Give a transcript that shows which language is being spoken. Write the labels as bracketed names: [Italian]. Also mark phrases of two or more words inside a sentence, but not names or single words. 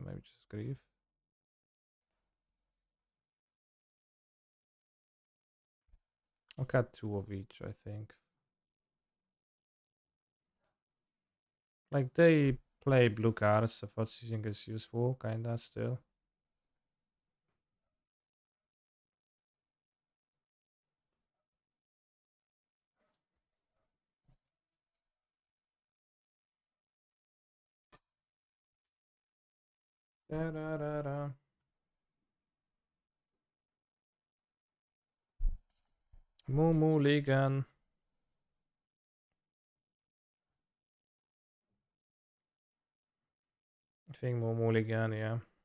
[English] Maybe just Grief. I'll cut 2 of each, I think. Like they play blue cards, so Fotsising is useful, kinda still. Da-da-da-da. Moo Ligan. I think Moo Ligan, yeah.